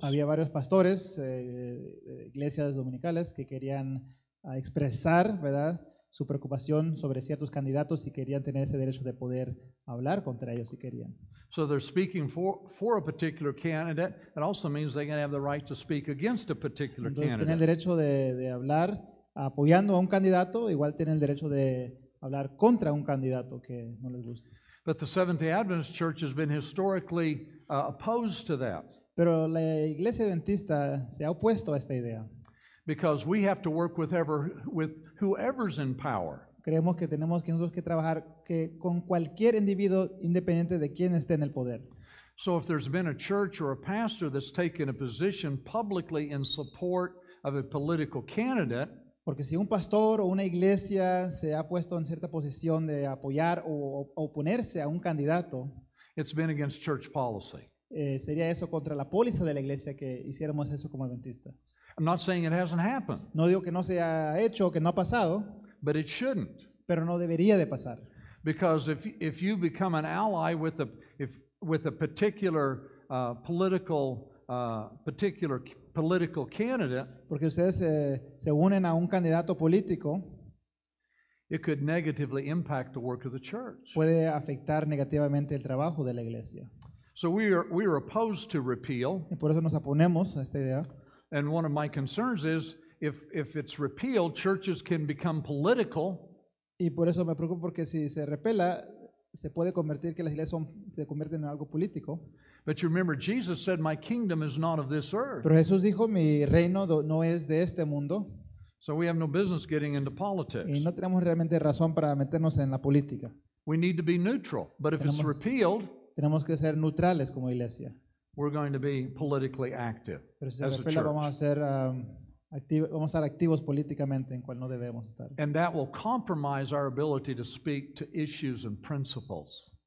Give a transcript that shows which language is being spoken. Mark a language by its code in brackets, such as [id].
[es] Había varios pastores, iglesias dominicales, que querían expresar, ¿verdad?, su preocupación sobre ciertos candidatos y querían tener ese derecho de poder hablar contra ellos si querían. [en] So they're speaking for a particular candidate. It also means they can have the right to speak against a particular [es] Entonces tienen el [en] candidate. [es] derecho de hablar apoyando a un candidato, igual tienen el derecho de hablar contra un candidato que no les guste. [en] But the Seventh-day Adventist Church has been historically opposed to that, [es] Pero la iglesia adventista se ha opuesto a esta idea. [en] because we have to work with whoever's in power. [es] Creemos que tenemos que nosotros que trabajar con cualquier individuo independiente de quién esté en el poder. [en] So if there's been a church or a pastor that's taken a position publicly in support of a political candidate, [es] Porque si un pastor o una iglesia se ha puesto en cierta posición de apoyar o oponerse a un candidato, [en] it's been against church policy. [es] sería eso contra la póliza de la iglesia que hiciéramos eso como adventistas. [en] I'm not saying it hasn't happened, [es] No digo que no se ha hecho o que no ha pasado, [en] but it shouldn't. [es] pero no debería de pasar. [en] Because if you become an ally with a particular political particular political candidate, [es] porque ustedes se unen a un candidato político, [en] it could negatively impact the work of the church. [es] puede afectar negativamente el trabajo de la iglesia. [en] So we are opposed to repeal, [es] Y por eso nos oponemos a esta idea. [en] and one of my concerns is if it's repealed, churches can become political, [es] Y por eso me preocupo porque si se repela, se puede convertir que las iglesias se convierten en algo político. [en] but you remember Jesus said, "My kingdom is not of this earth." [es] Pero Jesús dijo, mi reino no es de este mundo, [en] So we have no business getting into politics. [es] y no tenemos realmente razón para meternos en la política. [en] We need to be neutral, but if it's [es] Tenemos- [en] repealed, [es] Tenemos que ser neutrales como iglesia. [en] we're going to be politically active [es] Pero si se [en] as a [es] repela, vamos a [en] church. [es] ser vamos a estar activos políticamente, en cual no debemos estar. [en] And that will compromise our ability to speak to issues and principles.